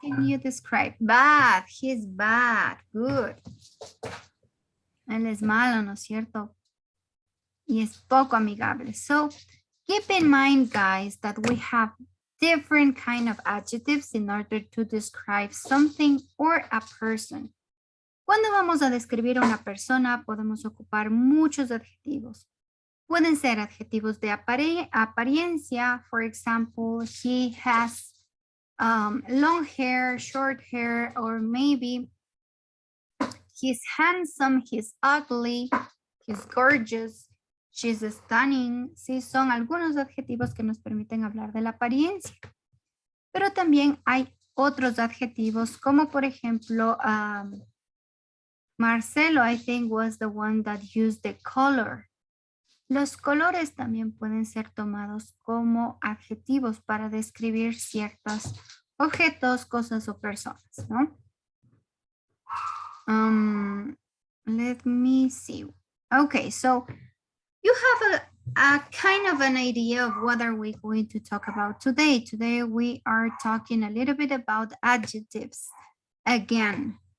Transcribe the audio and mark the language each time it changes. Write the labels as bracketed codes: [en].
[en] can you describe? Bad. He's bad. Good. [es] Él es malo, ¿no es cierto? Y es poco amigable. [en] So keep in mind, guys, that we have different kind of adjectives in order to describe something or a person. [es] Cuando vamos a describir a una persona, podemos ocupar muchos adjetivos. Pueden ser adjetivos de apariencia. [en] For example, he has long hair, short hair, or maybe he's handsome, he's ugly, he's gorgeous, she's stunning. [es] Sí, son algunos adjetivos que nos permiten hablar de la apariencia. Pero también hay otros adjetivos, como por ejemplo, Marcelo, [en] I think, was the one that used the color. [es] Los colores también pueden ser tomados como adjetivos para describir ciertos objetos, cosas o personas, ¿no? [en] Let me see. Okay, so you have a kind of an idea of what are we going to talk about today. Today we are talking a little bit about adjectives again.